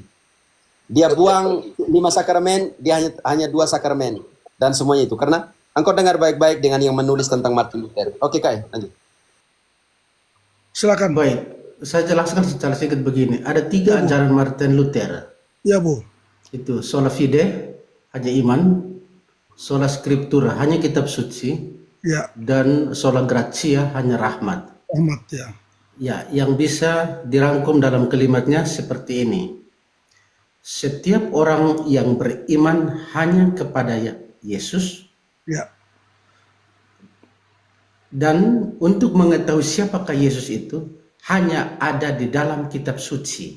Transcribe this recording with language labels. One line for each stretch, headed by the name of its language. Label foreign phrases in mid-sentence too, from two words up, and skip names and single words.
Indonesian: Dia buang 5 sakramen, dia hanya 2 sakramen dan semuanya itu. Karena engkau dengar baik-baik dengan yang menulis tentang Martin Luther. Oke, Kai, lanjut. Silakan. Baik, saya jelaskan secara singkat begini. Ada 3 ajaran Martin Luther. Ya, Bu.
Latin: Itu sola fide,
Indonesian: hanya iman.
Latin: Sola scriptura,
Indonesian: hanya kitab suci. Ya,
Latin: Dan sola gratia,
Indonesian: hanya rahmat. Ahmad ya. Ya, yang bisa dirangkum dalam kalimatnya seperti ini. Setiap orang yang beriman hanya kepada Yesus Ya. dan untuk mengetahui siapakah Yesus itu hanya ada di dalam kitab suci.